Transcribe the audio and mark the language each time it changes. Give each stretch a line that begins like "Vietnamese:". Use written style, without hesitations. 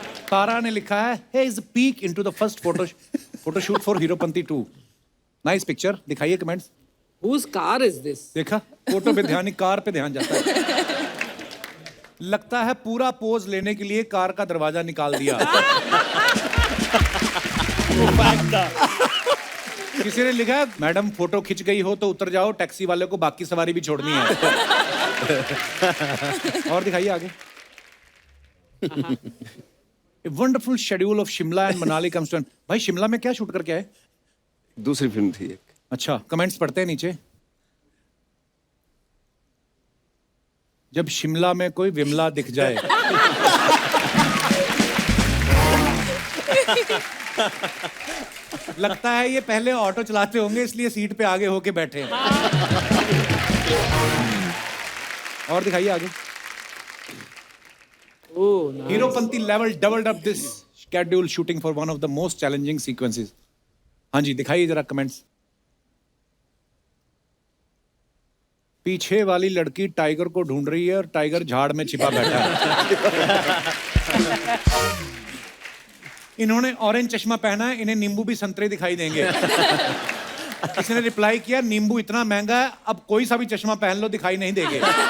Hindi: तारा ने लिखा है,
English: "Hey is a peek into the first photo shoot for Heropanti 2."
Hindi: Nice picture. दिखाइए comments.
English: Whose car is this?
Hindi: देखा, photo पे ध्यान नहीं, कार पे ध्यान जाता है। लगता है पूरा पोज लेने के लिए कार का दरवाजा निकाल दिया। किसी ने लिखा है, मैडम फोटो खिंच गई हो तो उतर जाओ, टैक्सी वाले को बाकी सवारी भी छोड़नी है। और दिखाइए आगे।
English: A wonderful schedule of Shimla and Manali comes to an...
Hindi: भाई शिमला में क्या शूट करके आए? दूसरी फिल्म थी एक। अच्छा, कमेंट्स पढ़ते हैं नीचे। जब शिमला में कोई विमला दिख जाए। लगता है ये पहले ऑटो चलाते होंगे, इसलिए सीट पे आगे होके बैठे हैं। और दिखाइए आगे।
English: Heropanti level doubled up this schedule shooting for one of the most challenging sequences.
Hindi: हाँ जी, दिखाइए जरा कमेंट्स। पीछे वाली लड़की टाइगर को ढूंढ रही है और टाइगर झाड़ में छिपा बैठा है। इन्होंने ऑरेंज चश्मा पहना है, इन्हें नींबू भी संतरे दिखाई देंगे। किसी ने रिप्लाई किया, नींबू इतना महंगा है, अब कोई सा भी चश्मा पहन लो दिखाई नहीं देंगे।